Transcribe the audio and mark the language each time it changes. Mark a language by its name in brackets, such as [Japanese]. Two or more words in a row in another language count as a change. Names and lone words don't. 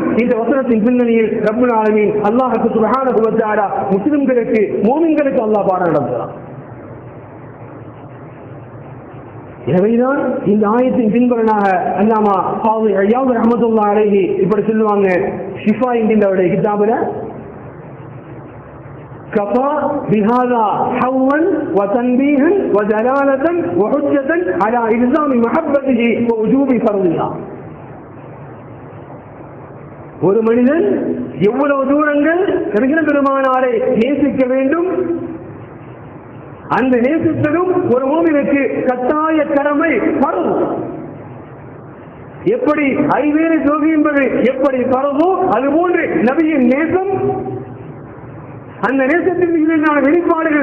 [Tamil] இந்த வசனத்தின் பின்னணியில் [Arabic] رب العالمين [Tamil] அல்லாஹ் [Arabic] سبحانه وتعالى [Tamil] முஸ்லிம்களுக்கு மூமின்களுக்கு அல்லாஹ் பாடம் நடத்துகிறான். எனவேதான் இந்த ஆயத்தின் பின்புலனாக அல்லாமா காதி ஐயாத் [Arabic] رحمة الله عليه [Tamil] இப்படி சொல்லுவாங்க, ஷிஃபா என்கின்ற கிதாபுல, [Arabic] كفى بهذا حوا وتنبيها ودلالة وحجة على إلزام محبته ووجوب فرضها. [Tamil] ஒரு மனிதன் எவ்வளவு தூரங்கள் பெருமானாரை நேசிக்க வேண்டும், அந்த நேசித்ததும் ஒரு மூமினுக்கு கட்டாய கடமை பரவு. எப்படி ஐவேறு தொழுகை என்பது எப்படி பரவோ அதுபோன்று நபியின் நேசம், அந்த நேசத்தின் மீதான வெளிப்பாடுகள்,